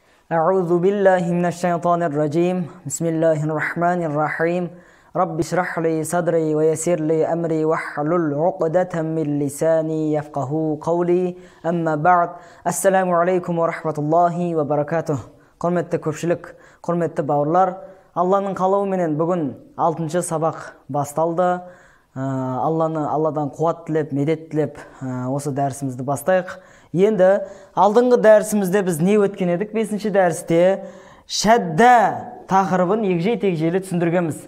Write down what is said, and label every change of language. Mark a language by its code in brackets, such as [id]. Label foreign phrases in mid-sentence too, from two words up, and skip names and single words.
[ar] أعوذ بالله من الشيطان الرجيم بسم الله الرحمن الرحيم رب اشرح لي صدري ويسر لي أمري واحلل عقدة من لساني يفقه قولي أما بعد السلام عليكم ورحمة الله وبركاته. [kk] Құрметті көпшілік, құрметті бауырлар, Алланың қалауыменен бүгін 6-шы сабақ басталды. Алладан қуат тілеп, медет тілеп, осы дәрісімізді бастайық. Енді алдыңғы дәрісімізде біз не өткен едік? 5-ші дәрісте шәддә тақырыбын егжей-тегжейлі түсіндіргенбіз.